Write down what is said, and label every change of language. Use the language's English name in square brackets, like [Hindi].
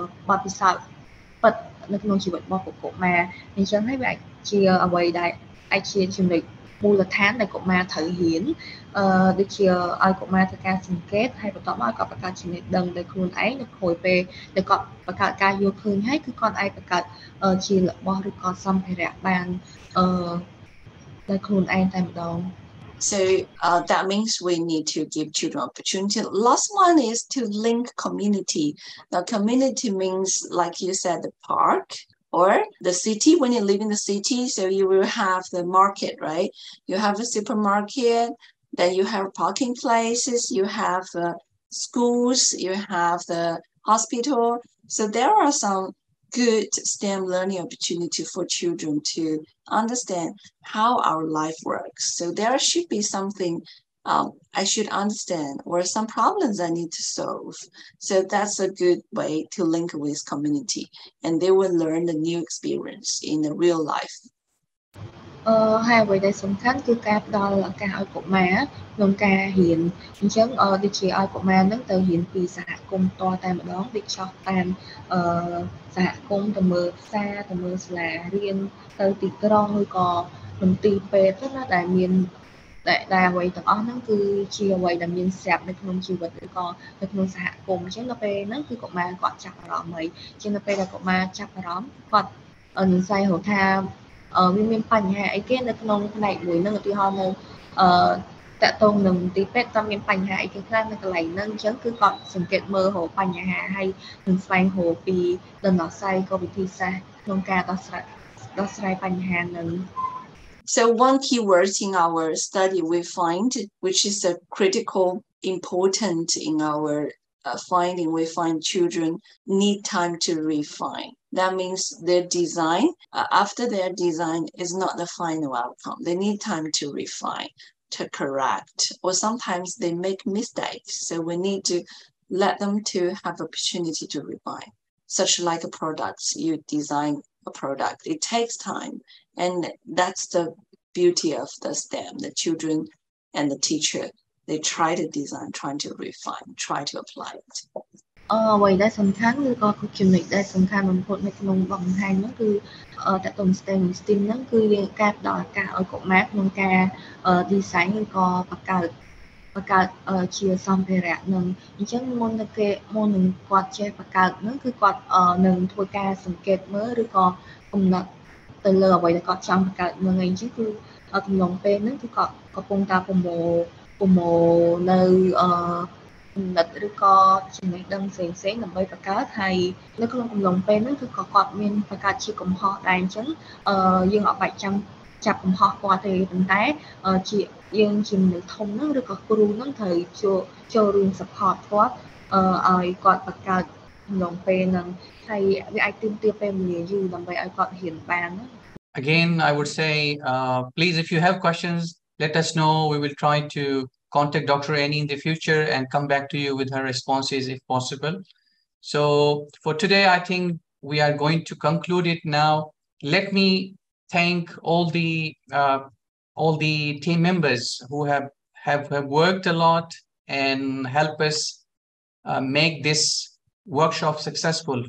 [Khmer] បទពិសោធន៍ពិតនៅក្នុងជីវិតរបស់កុមារអញ្ចឹងហើយវាអាចជាអ្វីដែលអាចជាចំណុចមូលដ្ឋានដែលកុមារត្រូវរៀនដូចជាឲ្យកុមារធ្វើការសង្កេតហើយបន្ទាប់មកគាត់បង្កើតចំណេះដឹងដោយខ្លួនឯងនៅក្រោយពេលដែលគាត់បង្កើតការយល់ឃើញហើយគឺគាត់អាចបង្កើតជារបស់ឬក៏សម្ភារៈបានដោយខ្លួនឯងតែម្ដង [English] So that means we need to give children opportunity. Last one is to link community. Now community means, like you said, the park or the city. When you live in the city, so you will have the market, right? You have a supermarket, then you have parking places, you have schools, you have the hospital. So there are some good STEM learning opportunity for children to understand how our life works. So there should be something I should understand or some problems I need to solve. So that's a good way to link with community and they will learn the new experience in the real life. [Khmer] haiអ្វីដែលសំខាន់គឺការផ្ដល់ឱកាសឲ្យកុមារក្នុងការរៀនអញ្ចឹងដូចជាឲ្យកុមារនឹងទៅរៀនពីសហគមន៍ផ្ទាល់តែម្ដងដូចចោះតាម សហគមន៍ទៅមើលផ្សារទៅមើលសាលារៀនទៅទីក្រុងឬក៏មន្ទីរពេទ្យណាដែលមានដែលអ្វីទាំងអស់ហ្នឹងគឺជាអ្វីដែលមានស្រាប់នៅក្នុងជីវិតឬក៏នៅក្នុងសហគមន៍អញ្ចឹងនៅពេលហ្នឹងគឺកុមារគាត់ចាប់អារម្មណ៍ហើយអញ្ចឹងនៅពេលដែលកុមារចាប់អារម្មណ៍គាត់នឹងស្វែងរកថាវាមានបញ្ហាអីគេនៅក្នុងផ្នែកមួយហ្នឹងឧទាហរណ៍នៅ តកតងនឹងទីពេទ្យគាត់មានបញ្ហាអីគេខ្លះនៅកន្លែងហ្នឹងអញ្ចឹងគឺគាត់សង្កេតមើលរកបញ្ហាហើយនឹងស្វែងរកពីដំណោះស្រាយក៏វិធីសាស្ត្រក្នុងការដោះស្រាយបញ្ហាហ្នឹង [English] So one key word in our study we find, which is a critical important in our finding, we find children need time to refine. That means their design, after their design is not the final outcome. They need time to refine, to correct, or sometimes they make mistakes. So we need to let them to have opportunity to refine. Such like a product, you design a product, it takes time. And that's the beauty of the STEM, the children and the teacher. They try to design, trying to refine, try to apply it. [Khmer] អ្វីដែលសំខាន់គឺក៏ចំណុចដែលសំខាន់បំផុតនៅក្នុងបង្ហាញនោះគឺតកតង STEM ហ្នឹងគឺយើងការផ្ដល់ឱកាសឲ្យកុមារក្នុងការ design ឬក៏បង្កើតជាសម្ភារៈនឹងអញ្ចឹងមុននឹងគាត់ចេះបង្កើតហ្នឹងគឺគាត់នឹងធ្វើការសង្កេតមើលឬក៏កំណត់ទៅលើអ្វីដែលគាត់ចង់បង្កើតនឹងអញ្ចឹងគឺកំឡុងពេលហ្នឹងគឺគាត់កំពុងតែប្រមូលនៅ ចំណិតឬក៏ចំណេះដឹងផ្សេងៗដើម្បីបង្កើតហើយនៅក្នុងកំឡុងពេលហ្នឹងគឺគាត់មានបង្កើតជាកំហុសដែរអញ្ចឹងយើងអត់បាច់ចាំចាប់កំហុសគាត់ទេប៉ុន្តែជាយើងជាមនុស្សធំហ្នឹងឬក៏គ្រូហ្នឹងត្រូវចូលរួម support គាត់ឲ្យគាត់បង្កើតកំឡុងពេលហ្នឹងហើយវាអាចទាមទារពេលវេលាយូរដើម្បីឲ្យគាត់រៀនបាន [English] Again, I would say, please, if you have questions, let us know. We will try to contact Dr. Annie in the future and come back to you with her responses if possible. So for today, I think we are going to conclude it now. Let me thank all the team members who have worked a lot and help us make this workshop successful.